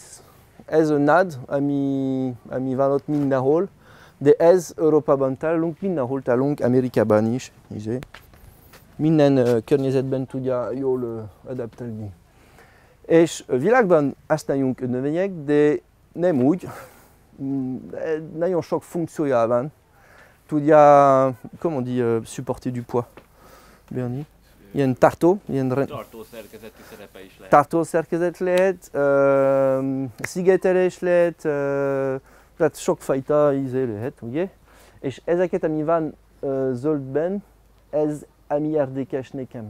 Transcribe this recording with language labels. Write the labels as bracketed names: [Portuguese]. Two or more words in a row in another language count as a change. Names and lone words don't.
[Hungarian] Ez a nád, ami van ott mindenhol, de ez Európában találunk, mindenhol találunk, Amerikában is. Minden környezetben tudja jól adaptálni. És a világban használjunk növények, de nem úgy. Nagyon sok funkciója van. Tudja, [French] comment on dit, supporter du poids, Bernie? [Hungarian] Ilyen tartó, ilyen tartószerkezeti szerepe is lehet. Tartószerkezet lehet, szigetelés lehet, tehát sokfajta íze lehet, ugye? És ezeket, ami van zöldben, ez ami érdekes nekem.